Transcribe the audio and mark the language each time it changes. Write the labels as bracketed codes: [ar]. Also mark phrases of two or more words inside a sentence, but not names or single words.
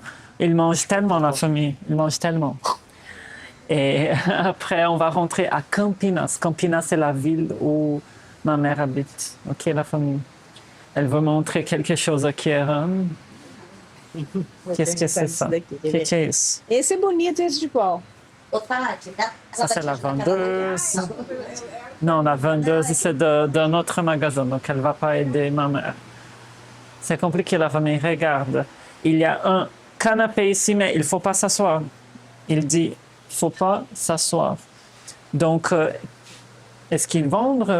[fr] Ils mangent tellement, la famille. Ils mangent tellement. Et après, on va rentrer à Campinas. Campinas, c'est la ville où ma mère habite. OK, la famille. Elle veut montrer quelque chose à Kieran. Qu'est-ce que c'est ça? Qu'est-ce que [pt] é isso? Esse é bonito, esse de qual? [fr] Ça, c'est la vendeuse. Non, la vendeuse, c'est d'un autre magasin, donc elle ne va pas aider ma mère. C'est compliqué, la famille. Regarde, il y a un canapé ici, mais il ne faut pas s'asseoir. Il dit, il ne faut pas s'asseoir. Donc, est-ce qu'ils vendent?